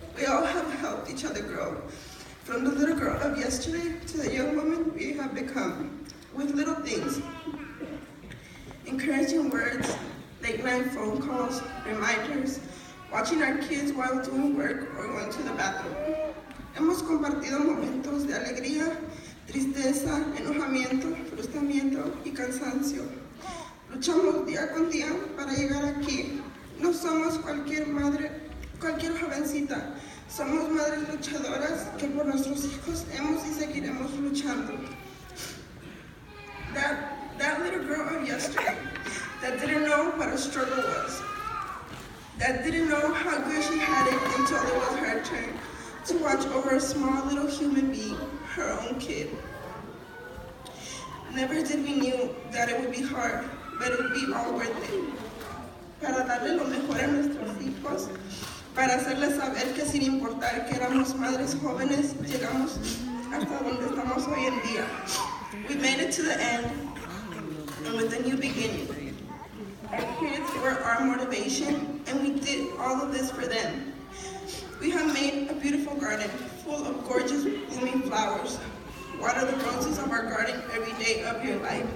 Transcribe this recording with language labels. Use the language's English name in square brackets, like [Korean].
[English] We all have helped each other grow, from the little girl of yesterday to the young woman we have become. with little things. Encouraging words, late night phone calls, reminders, watching our kids while doing work or going to the bathroom. [Spanish] Hemos compartido momentos de alegría, tristeza, enojamiento, frustramiento y cansancio. Luchamos día con día para llegar aquí. No somos cualquier madre, cualquier jovencita. Somos madres luchadoras que por nuestros hijos hemos y seguiremos luchando. [English] That little girl of yesterday that didn't know what a struggle was, that didn't know how good she had it until it was her turn to watch over a small little human being, her own kid. Never did we knew that it would be hard, but it would be all worth it. [Spanish] Para darle lo mejor a nuestros hijos, para hacerles saber que sin importar que éramos madres jóvenes, llegamos hasta donde estamos hoy en día. [English] We made it to the end, and with a new beginning. Our kids were our motivation, and we did all of this for them. We have made a beautiful garden full of gorgeous blooming flowers. Water the roses of our garden every day of your life.